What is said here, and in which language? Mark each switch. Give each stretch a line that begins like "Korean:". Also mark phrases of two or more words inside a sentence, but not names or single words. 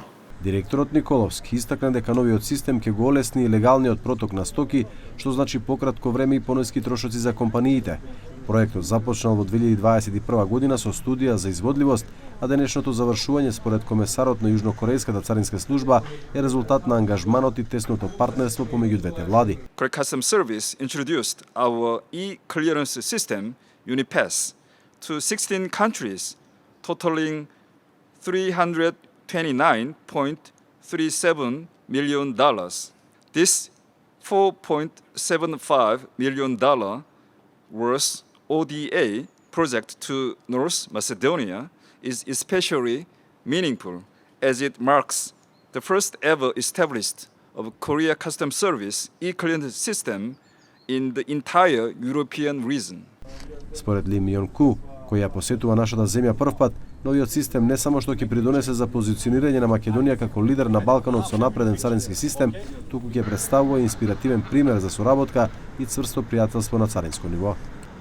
Macedonian: Директорот Николовски истакна дека новиот систем ќе го олесни и легалниот проток на стоки, што значи пократко време и пониски трошоци за компаниите. Проектот започнал во 2021 година со студија за изводливост, а денешното завршување според комесарот на Јужнокорејската царинска служба е резултат на ангажманот и тесното партнерство помеѓу двете влади.
English: Korea Customs Service introduced our e-clearance system, UniPass, to 16 countries, totaling $329.37 million. This $4.75 million worth ODA project to North Macedonia is especially meaningful as it marks the first ever established of Korea Customs Service e-clearance system in the entire European region.
Macedonian: Според Ли Мион Ку, кој ја посетува нашата земја првпат, новиот систем не само што ќе придонесе за позиционирање на Македонија како лидер на Балканот со напреден царински систем, туку ќе представува инспиративен пример за соработка и цврсто пријателство на царинско ниво.